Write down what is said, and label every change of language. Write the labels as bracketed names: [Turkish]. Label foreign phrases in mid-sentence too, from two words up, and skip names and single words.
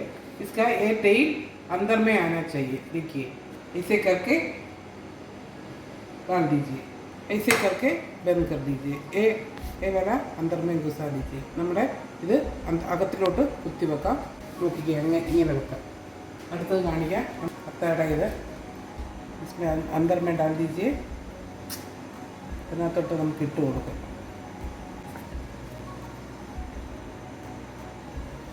[Hindi] इसका ये तेल अंदर में आना चाहिए. देखिए ऐसे करके डाल दीजिए. ऐसे करके बंद कर दीजिए. ये वाला अंदर में घुसा दीजिए. [Malayalam] നമ്മുടെ ഇത് അകത്തിലോട്ട് കുത്തി വെക്കാം. നോക്കിക്കുക, ഇങ്ങനെ വെക്കാം. അടുത്തത് കാണിക്കാം. അത്തയുടെ ഇത് [Hindi] इसमें अंदर में डाल दीजिए. [Malayalam] ഇതിനകത്തോട്ട് നമുക്ക് ഇട്ട് കൊടുക്കാം.